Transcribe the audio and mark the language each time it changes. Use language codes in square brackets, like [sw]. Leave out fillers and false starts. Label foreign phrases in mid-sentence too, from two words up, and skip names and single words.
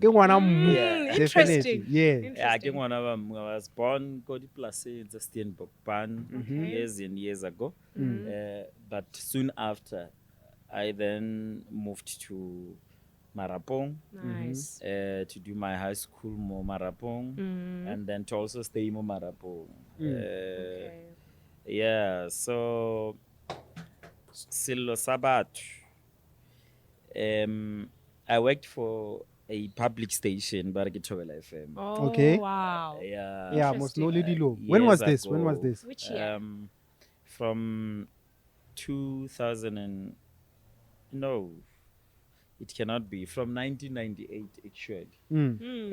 [tn] Ke ngwana mmu. [en] Interesting. Definitely. Yeah. Yeah, [tn] ke ngwana wa mmu. [en] I was born ko Places Steenbok Pan years and years ago. But soon after, I then moved to Marapong. Nice. To do my high school mo Marapong, and then to also stay mo Marapong. Okay. Yeah, so sello Sabato. I worked for a public station, Baragitowela FM. Oh, Okay. wow. Yeah. Yeah, most no lady low. When was Years this? When was ago. this? Which year? From 2000 and no, it cannot be from 1998 actually.